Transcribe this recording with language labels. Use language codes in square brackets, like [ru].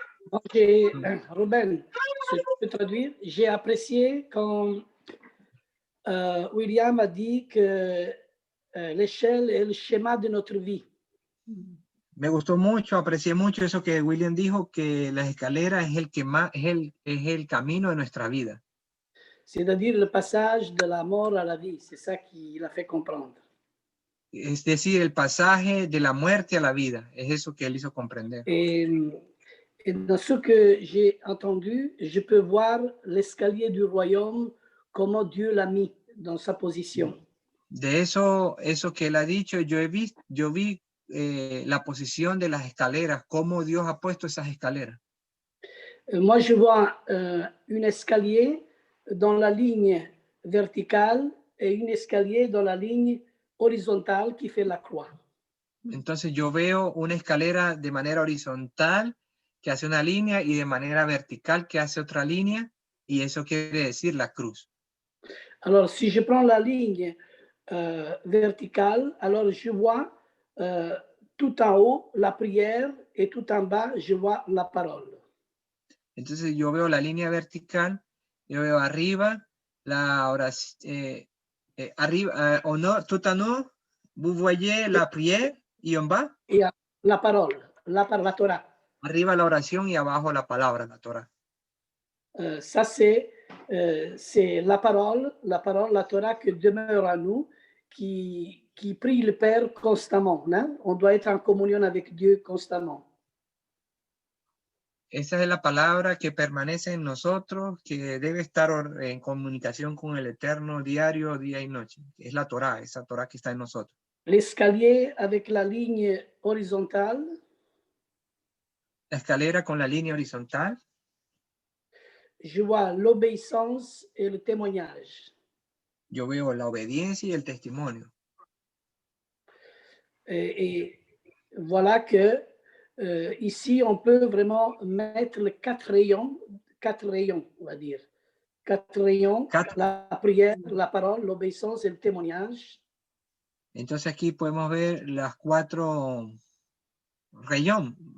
[fr] Donc, Ruben, si je peux traduire, j'ai apprécié quand William a dit que l'échelle est le schéma de notre vie. [es] Me gustó mucho, aprecié mucho eso que William dijo, que las escaleras es el camino de nuestra vida. [fr] C'est-à-dire le passage de la mort à la vie, c'est ça qui l'a fait comprendre. [es] Es decir, el pasaje de la muerte a la vida, es eso que él hizo comprender. [fr] Et dans ce que j'ai entendu, je peux voir l'escalier du royaume, comment Dieu l'a mis dans sa position. [es] De eso que él ha dicho, yo vi la posición de las escaleras, cómo Dios ha puesto esas escaleras. [fr] Moi, je vois un escalier dans la ligne verticale et un escalier dans la ligne horizontale qui fait la croix. [es] Entonces yo veo una escalera de manera horizontal que hace una línea y de manera vertical que hace otra línea, y eso quiere decir la cruz. [fr] Alors, si je prends la ligne verticale, alors je vois tout en haut la prière et tout en bas, je vois la parole. [es] Entonces yo veo la línea vertical, yo veo arriba la oración, arriba, [fr] tout en haut, vous voyez la prière, [es] y en bas, [fr] la parole, la Torah. [es] Arriba la oración y abajo la palabra, la Torah. [fr] Ça, c'est la parole, la Torah qui demeure en nous, qui prie le Père constamment. Hein? On doit être en communion avec Dieu constamment. [es] Esa es la palabra que permanece en nosotros, que debe estar en comunicación con el Eterno diario, día y noche. Es la Torah, esa Torah que está en nosotros. [fr] L'escalier avec la ligne horizontale. [es] La escalera con la línea horizontal. [fr] Je vois l'obéissance et le témoignage. [es] Yo veo la obediencia y el testimonio. [fr] Et voilà que ici, on peut vraiment mettre les quatre rayons, on va dire. Quatre rayons, la prière, la parole, l'obéissance et le témoignage. [es] Entonces aquí podemos ver las 4 regiones.